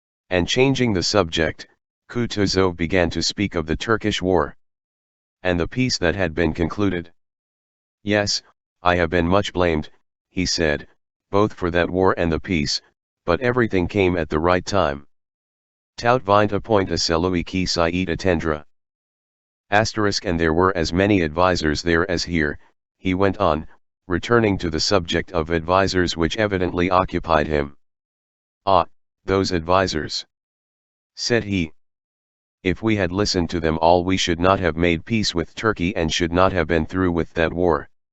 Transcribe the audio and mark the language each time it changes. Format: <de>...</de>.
<en>And changing the subject, Kutuzov began to speak of the Turkish war, and the peace that had been concluded. "Yes, I have been much blamed," he said, "both for that war and the peace, but everything came at the right time.</en> <fr>Tout vint à point à celui qui s'y attendra."</fr> <en>And there were as many advisers there as here, he went on, returning to the subject of advisers which evidently occupied him. "Ah, those advisers," said he. "If we had listened to them all we should not have made peace with Turkey and should not have been through with that war.</en>